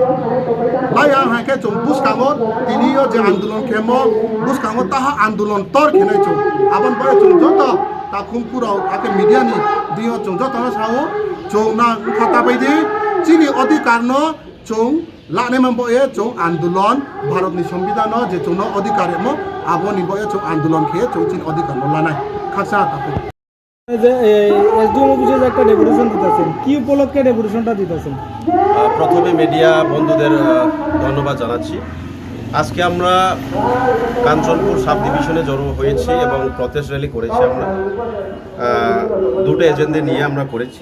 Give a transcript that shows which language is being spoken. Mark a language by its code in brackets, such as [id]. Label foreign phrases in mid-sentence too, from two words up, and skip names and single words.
[brx] लाया हाके जों बुस्तांगो तिनियो जे आंदोलन केमो बुस्तांगो ताहा आंदोलन तर खेनाय जों आबन बय जों जत ता खुमपुराव आके मीडिया नि दियो जों जत न साओ जों ना खाता बायदि चिनि अधिकार न जों लाने मंबोये जों आंदोलन भारतनि संविधान जे जों अधिकार मो आबोनि बय जों आंदोलन खे जों चिनि अधिकार न लानाय खासा ताको [bn] যে এসডিএম অফিসে যে একটা ডেপুটেশন দিতেছেন কি উপলক্ষে ডেপুটেশনটা দিতেছেন? প্রথমে মিডিয়া বন্ধুদের ধন্যবাদ জানাচ্ছি। আজকে আমরা কাঞ্চনপুর সাব ডিভিশনে জড়ো হয়েছি এবং [en] protest rally [bn] করেছি। আমরা দুটো এজেন্ডা নিয়ে আমরা করেছি।